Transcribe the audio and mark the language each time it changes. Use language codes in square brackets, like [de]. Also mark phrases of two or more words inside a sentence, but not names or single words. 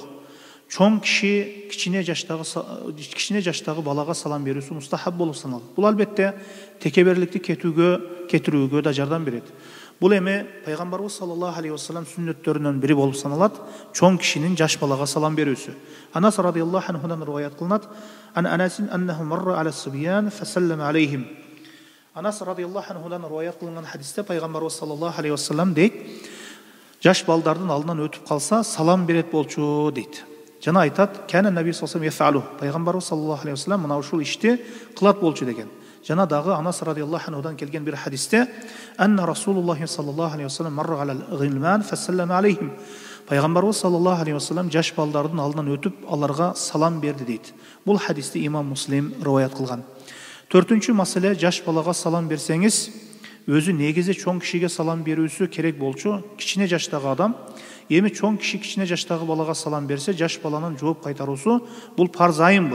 [ky] Чоң киши кичине жаштагы балага салам берүүсү мустахаб болуп саналат. Бул албетте текеберликти кетирүүгө да жардам берет. Бул эми пайгамбарыбыз [ar] صلى الله عليه وسلم [ky] сүннөттөрүнөн бири болуп саналат, чоң кишинин жаш балага салам берүүсү. [ar] Анас رضي الله عنه [ky] риwayat кылынат, [ar] أنس أنه مر على صبيان فسلم عليهم. [ky] Анас [ar] رضي الله عنه [ky] риwayat кылынган хадисте пайгамбарыбыз [ar] صلى الله عليه وسلم [ky] дейт, жаш балдардын алдынан өтүп калса салам берет болчу дейт. Жана айтат, [ar] كان النبي صلى الله عليه وسلم пайгамбарыбыз صلى الله عليه وسلم [ky] мына ушул ишти кылат болчу деген. Жана дагы Анас [ar] رضي الله عنه [ky] келген бир хадисте, [ar] أن رسول الله صلى الله عليه وسلم مر على غلمان فسلم عليهم. [ky] Пайгамбарыбыз [ar] صلى الله عليه وسلم [ky] жаш балдардын алдынан өтүп, аларга салам берди дейт. Бул хадисти имам Муслим риwayat кылган. Төртүнчү маселе, жаш балага салам берсеңиз, өзү негизи чоң кишиге салам берүүсү керек болчу. Кичине жаштагы адам, эми чоң киши кичине жаштагы балага салам берсе, жаш баланын жооп кайтаруусу бул парз айынбы?